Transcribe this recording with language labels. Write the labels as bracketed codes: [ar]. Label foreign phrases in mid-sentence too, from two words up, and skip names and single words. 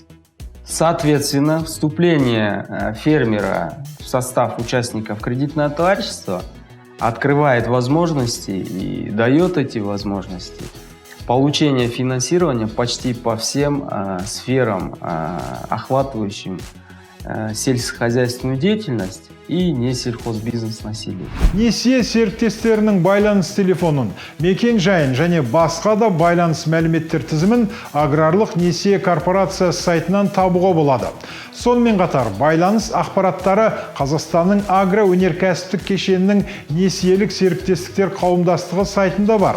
[ru] Соответственно, вступление фермера в состав участников кредитного товарищества открывает возможности и дает эти возможности получения финансирования почти по всем сферам, охватывающим сельскохозяйственную деятельность и несельхозбизнес на селе. [kk] Несие серіктестерінің байланыс телефонын, мекен жайын және басқа да байланыс мәліметтер тізімін аграрлық несие корпорация сайтынан табуға болады. Сонымен қатар байланыс ақпараттары Қазақстанның агроөнеркәсіптік кешенінің несиелік серіктестіктер қауымдастығы сайтында бар.